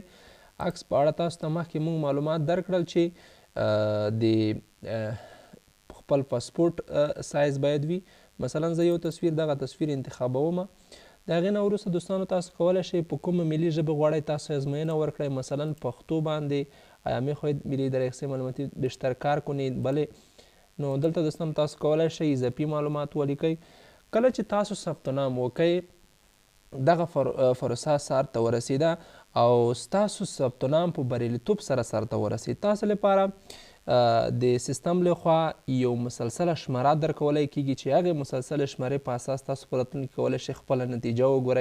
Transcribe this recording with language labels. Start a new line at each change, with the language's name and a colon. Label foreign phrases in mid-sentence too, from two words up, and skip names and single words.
Pashto: عکس په اړه تاسو ته مخکې موږ معلومات درکړل چې د خپل پاسپورټ سایز باید وي. مثلا زه یو تصویر دغه تصویر انتخابوم. د هغې نه وروسته دوستانو تاسو کولی شئ په کومه ملي ژبه غواړئ تاسو ازموینه ورکړئ. مثلا پښتو باندې
Persian: آیا میخواهید ملی اداره معلوماتی بیشتر کار کنید بله.
Pashto: نو دلته دوستانو تاسو کولی شئ اضافي معلومات ولیکئ. کله چې تاسو ثبت نام وکئ دغه پروسه سر ته ورسیده او ستاسو ثبت نام په بریالیتوب سره سر ته ورسید. تاسو لپاره د سیستم لخوا یو مسلسله شماره درکولی کیږي چې هغې مسلسله شمرې په اساس تاسو په راتلونکي کولی شئ خپله نتیجه وګورئ.